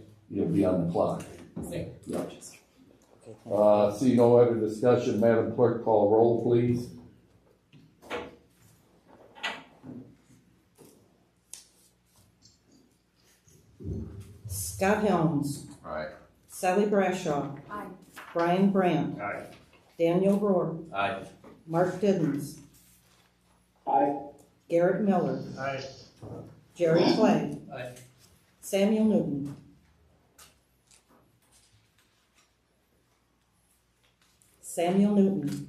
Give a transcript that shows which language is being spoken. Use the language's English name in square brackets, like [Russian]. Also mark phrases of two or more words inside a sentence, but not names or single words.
[English] You'll be on the clock. Okay. Yeah. See no other discussion. Madam Clerk, call roll, please. Scott Helms. Aye. Sally Brashaw. Aye. Brian Brandt. Aye. Daniel Rohr. Aye. Mark Diddens. Aye. Garrett Miller. Aye. Jerry Clay. Aye. Samuel Newton. Samuel Newton.